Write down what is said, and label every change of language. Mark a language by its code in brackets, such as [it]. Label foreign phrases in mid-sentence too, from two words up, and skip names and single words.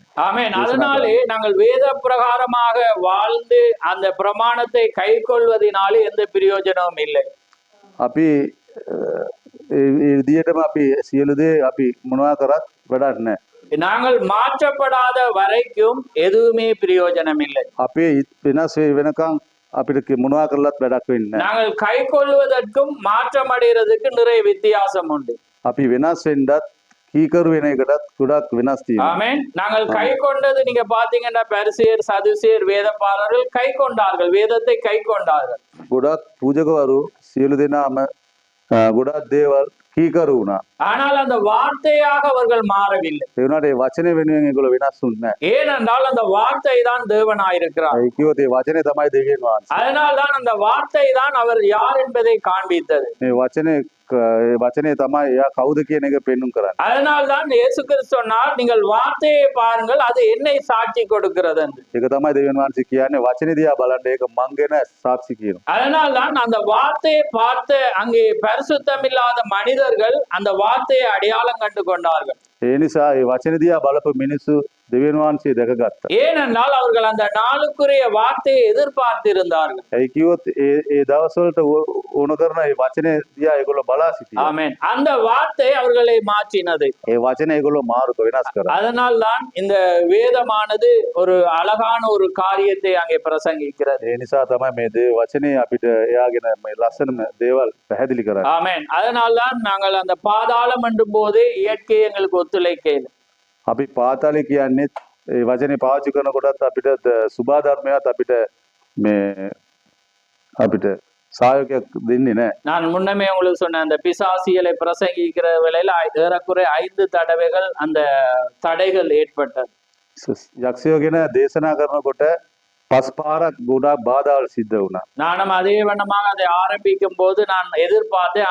[ta] ஆமென். அதனாலே நாங்கள் வேத பிரகாரமாக வாழ்ந்து அந்த பிரமாணத்தை கை கொள்வதனாலே எந்த பிரயோஜனமும் இல்லை. [si] අපි ඒ විදිහටම අපි සියලු දේ අපි මොනවා කරත් වැඩක් නැහැ. [ta] நாங்கள் மாற்றப்படாத வரைக்கும் எதுவுமே பிரயோஜனம் இல்லை. [si] අපේ වෙනස් වෙනකන් අපිට මොනවා කරලත් වැඩක් වෙන්නේ නැහැ. [ta] நாங்கள் கை கொள்வதற்கும் மாற்றம் அடைகிறதுக்கு நிறைய வித்தியாசம் உண்டு. [si] අපි වෙනස් වෙන්නත් කීකරු වෙන එකටත් ගොඩක් වෙනස් තියෙනවා. [ta] ஆமென். நாங்கள் கை கொண்டது நீங்க பாத்தீங்கன்னா பரிசேயர் சதுசேயர் வேதபாரர்கள் கை கொண்டார்கள், வேதத்தை கை கொண்டார்கள். [si] ගොඩක් පූජකවරු සියලු දෙනාම ගොඩක් දේවල් කීකරු වුණා. [ta] ஆனால் அந்த வார்த்தையாக அவர்கள் மாறவில்லை. [si] ඒ වුණාට ඒ වචනේ වෙනුවෙන් ඒගොල්ලෝ වෙනස් වුන්නේ නැහැ. [ta] ஏனென்றால் அந்த வார்த்தை தான் தேவனாயிருக்கிறார். [si] ඒ කිව්වොත් ඒ වචනේ තමයි දෙවියන් වහන්සේ. [ta] அதனால் தான் அந்த வார்த்தை தான் அவர் யார் என்பதை காண்பித்தது. [si] මේ වචනේ තමයි එයා කවුද කියන එක පෙන්눔 කරන්නේ. [ta] அதனால் தான் இயேசு கிறிஸ்து சொன்னார், நீங்கள் வார்த்தையை பாருங்கள், அது என்னை சாட்சி கொடுக்கிறது என்று. [si] ඒක තමයි දෙවියන් වහන්සේ කියන්නේ වචනේ දිහා බලන්න ඒක මං ගැන සාක්ෂි කියනවා. [ta] அதனால் தான் அந்த வார்த்தையை பார்த்த அங்கே பரிசுத்தமில்லாத மனிதர்கள் அந்த வார்த்தையை அடையாளம் கண்டு கொண்டார்கள். [si] ඒ නිසා ඒ වචනේ දිහා බලපු මිනිස්සු දෙවියන් වහන්සේ දැකගත්තා. [ta] ஏனென்றால் அவர்கள் அந்த நாளுக்குரிய வார்த்தையை எதிர்பார்த்திருந்தார்கள். [si] ඒ කිව්වොත් ඒ දවස්වලට ඕන කරන ඒ වචනේ දිහා ඒගොල්ලෝ බලා සිටියා. [ta] ஆமென். அந்த வார்த்தை அவர்களை மாற்றினது. [si] ඒ වචනේ ඒගොල්ලෝ මාරු වෙනස් කරා. [ta] அதனால் தான் இந்த வேதமானது ஒரு அழகான ஒரு காரியத்தை அங்கே பிரசங்கிக்கிறது. [si] ඒ නිසා තමයි මේ වචනේ අපිට එයාගෙන මේ ලස්සන දේවල් පැහැදිලි කරන්නේ. [ta] ஆமென். அதனால் தான் நாங்கள் அந்த பாதாளம் என்றும் போது இயற்கை எங்களுக்கு ஒத்துழைக்கையில் [si] අපි පාතාලේ කියන්නේ ඒ වචනේ පාවිච්චි කරනකොටත් අපිට සුභාධර්මයක් අපිට මේ අපිට සහයෝගයක් දෙන්නේ නැහැ. [ta] நான் முன்னமே உங்களுக்கு சொன்ன அந்த பிசாசியலை பிரசங்கிக்கிற வேளையில ஏறக்குறை 5 தடவைகள் அந்த தடைகள் ஏற்பட்டது. [si] යක්ෂයෝ ගැන දේශනා කරනකොට 5 පාරක් ගොඩාක් බාධාවල් සිද්ධ වුණා. [ta] நானும் அதே வண்ணமாக அதை ஆரம்பிக்கும் போது நான் எதிர்பார்த்தேன்.